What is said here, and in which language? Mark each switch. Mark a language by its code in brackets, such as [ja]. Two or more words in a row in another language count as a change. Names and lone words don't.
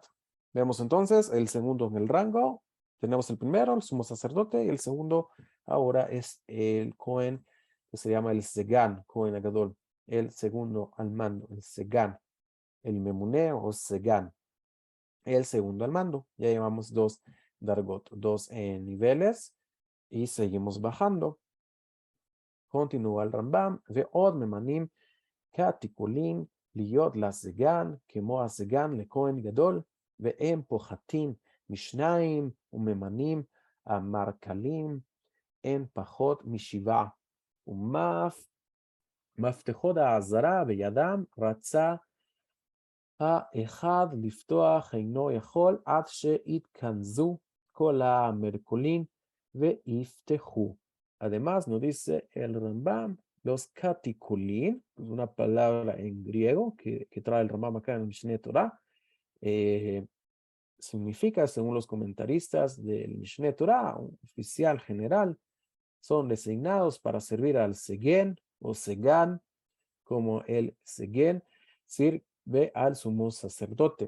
[es] Vemos entonces el segundo en el rango. Tenemos el primero, el sumo sacerdote, y el segundo ahora es el Cohen, que se llama el Segan, [he] כהן הגדול, [es] el segundo al mando, el Segan, el Memuné o Segan, el segundo al mando. Ya llevamos dos Dargot, dos niveles, y seguimos bajando. Continúa el Rambam, [he] ועוד ממנים קתיקולין, להיות לסגן, כמו הסגן לכהן גדול, והם פוחתים משניים וממנים המרכלים, אין פחות משבעה. ומפתחות העזרה בידם רצה האחד לפתוח אינו יכול עד שיתכנסו כל המרכולים ויפתחו. [es] Además, nos dice el Rambam, los caticulín, es una palabra en griego que trae el Rambam acá en el Mishneh Torah, significa, según los comentaristas del Mishneh Torah, un oficial general, son designados para servir al Segen o Segan, como el Segen sirve al sumo sacerdote.